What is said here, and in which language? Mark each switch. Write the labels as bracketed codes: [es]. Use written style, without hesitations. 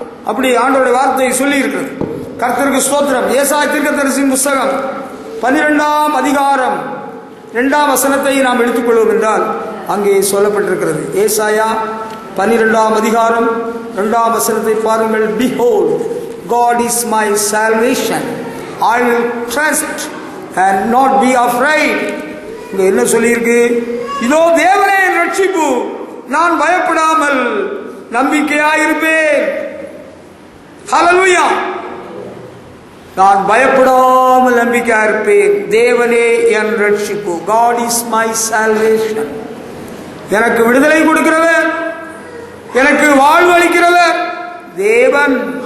[ta] அப்படி ஆண்டவருடைய வார்த்தையை சொல்லி இருக்கிறது. கர்த்தருக்கு ஸ்தோத்திரம். ஏசாயா தீர்க்கதரிசியின் புஸ்தகம் 12ஆம் அதிகாரம் 2ஆம் வசனத்தை நாம் எடுத்துக்கொள்வோம் என்றால் அங்கே சொல்லப்பட்டிருக்கிறது. ஏசாயா 12ஆம் அதிகாரம் 2ஆம் வசனத்தை பாருங்கள். [en] Behold, God is my salvation. I will trust and not be afraid. [ta] இங்க என்ன சொல்லியிருக்கு? இதோ தேவனே என் ரட்சிப்பு, நான் பயப்படாமல் நம்பிக்கையாயிருப்பேன். ஹல்லேலூயா. நான் பயப்படாமல் நம்பிக்கையாயிருப்பேன். தேவனே என் ரட்சிப்பு. [en] God is my salvation. [ta] எனக்கு விடுதலை கொடுக்கிறவர், எனக்கு வாழ்வு அளிக்கிறவர் தேவன்.